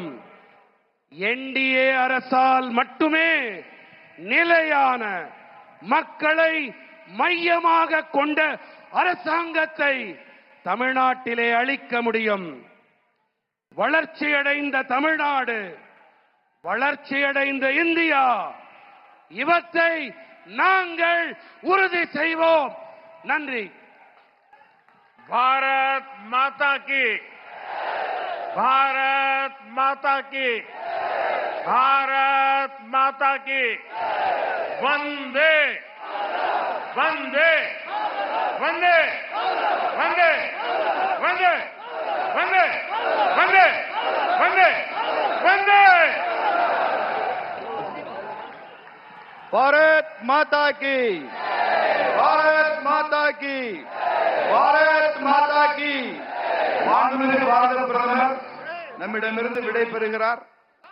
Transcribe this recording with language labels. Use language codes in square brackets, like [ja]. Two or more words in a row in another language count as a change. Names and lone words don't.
[ta] என்டிஏ அரசால் மட்டுமே நிலையான மக்களை மையமாக கொண்ட அரசாங்கத்தை தமிழ்நாட்டிலே அளிக்க முடியும். வளர்ச்சியடைந்த தமிழ்நாடு, வளர்ச்சியடைந்த இந்தியா, இவற்றை நாங்கள் உறுதி செய்வோம். நன்றி. [hi] भारत माता की, भारत माता की, भारत माता की, वंदे वंदे वंदे वंदे वंदे वंदे वंदे वंदे वंदे। भारत माता की, भारत माता की, भारत माता की. [ta] மாண்புமிகு பாரத பிரதமர் நம்மிடமிருந்து விடை பெறுகிறார்.